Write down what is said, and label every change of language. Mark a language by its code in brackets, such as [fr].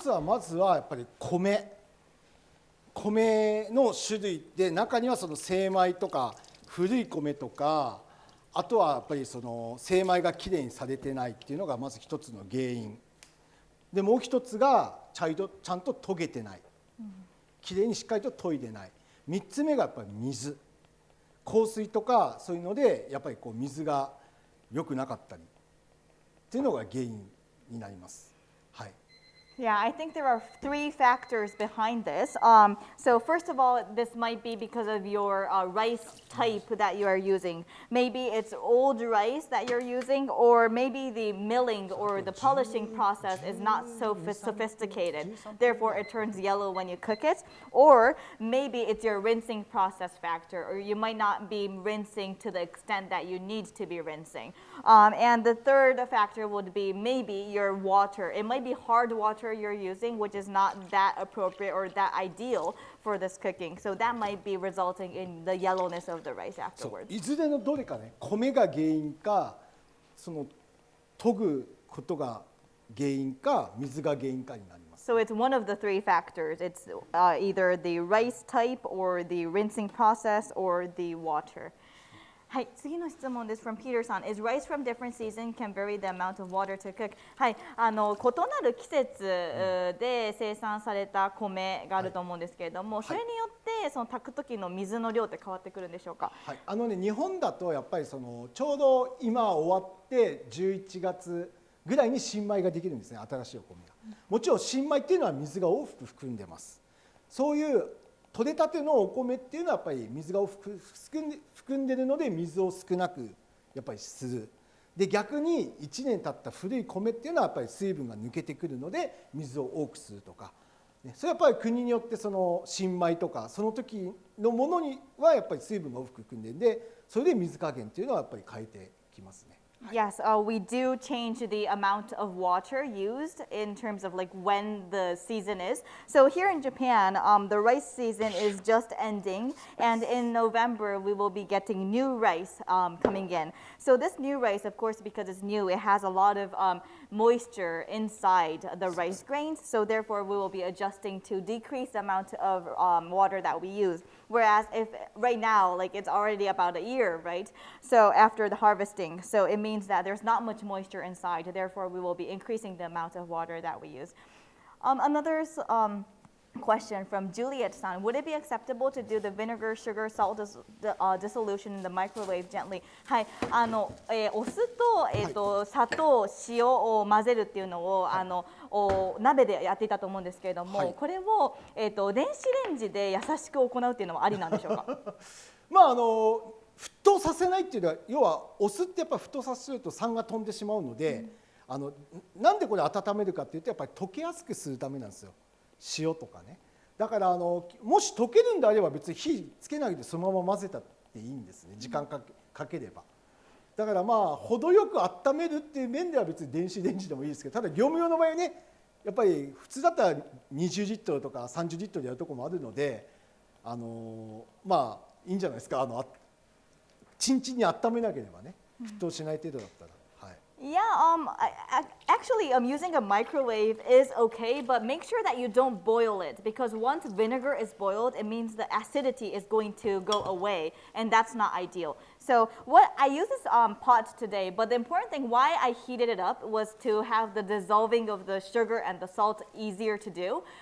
[ja] 一つはまずはやっぱり米の種類で、中にはその精米とか古い米とか、あとはやっぱりその精米がきれいにされてないっていうのがまず一つの原因で、もう一つがちゃんと研げてない、きれいにしっかりと研いでない。 3つ目がやっぱり水、硬水とかそういうのでやっぱりこう水が良くなかったりっていうのが原因になります。はい。 [en] Yeah, I think there are 3 factors behind this. So first of all, this might be because of your rice type that you are using. Maybe it's old rice that you're using, or maybe the milling or the polishing process is not so sophisticated. Therefore, it turns yellow when you cook it. Or maybe it's your rinsing process factor, or you might not be rinsing to the extent that you need to be rinsing. And the third factor would be maybe your water. It might be hard water you're using, which is not that appropriate or that ideal for this cooking. So that might be resulting in the yellowness of the rice [ja] そう [en] afterwards. [ja] いずれのどれかね、米が原因か、その研ぐことが原因か、水が原因かになります。 [en] So it's one of the 3 factors. It's either the rice type or the rinsing process or the water. [ja] はい、次の質問です。 [en] From Peter [ja] さん。 [en] Is rice from different season can vary the amount of water to cook? [ja] はい、異なる季節で生産された米があると思うんですけれども、それによってその炊く時の水の量って変わってくるんでしょうか？はい、日本だとやっぱりそのちょうど今終わって11月ぐらいに新米ができるんですね、新しいお米が。もちろん新米っていうのは水が多く含んでます。そういう取れたてのお米っていうのはやっぱり水が含んでるので水を少なくやっぱりする。で逆に1年経った古い米っていうのはやっぱり水分が抜けてくるので水を多くするとか、それはやっぱり国によってその新米とかその時のものにはやっぱり水分が多く含んでるんで、それで水加減っていうのはやっぱり変えてきますね。 [en] Yes, we do change the amount of water used in terms of like when the season is. So here in Japan, the rice season is just ending, and in November we will be getting new rice coming in. So this new rice, of course, because it's new, it has a lot of moisture inside the rice grains. So therefore, we will be adjusting to decrease the amount of water that we use. Whereas if right now, like it's already about a year, right? So after the harvesting, so it means that there's not much moisture inside. Therefore, we will be increasing the amount of water that we use. Another question from Juliet-san. Would it be acceptable to do the vinegar, sugar, salt dissolution in the microwave gently? [ja] はい、お酢と、砂糖、塩を混ぜるっていうのを、鍋でやっていたと思うんですけれども、これを、電子レンジで優しく行うっていうのはありなんでしょうか？まあ沸騰させないっていうのは、要はお酢ってやっぱり沸騰させると酸が飛んでしまうので、なんでこれ温めるかっていうと、やっぱり溶けやすくするためなんですよ。塩とかね。だからもし溶けるんであれば別に火つけないでそのまま混ぜたっていいんですね。時間かければ。だからまあ程よく温めるっていう面では別に電子レンジでもいいですけど、ただ業務用の場合はね、やっぱり普通だったら20リットルとか30リットルでやるところもあるので、まあいいんじゃないですか。チンチンに温めなければね、沸騰しない程度だったら。 [en] Yeah, actually, using a microwave is okay, but make sure that you don't boil it, because once vinegar is boiled, it means the acidity is going to go away, and that's not ideal. So I use this pot today, but the important thing why I heated it up was to have the dissolving of the sugar and the salt easier to do.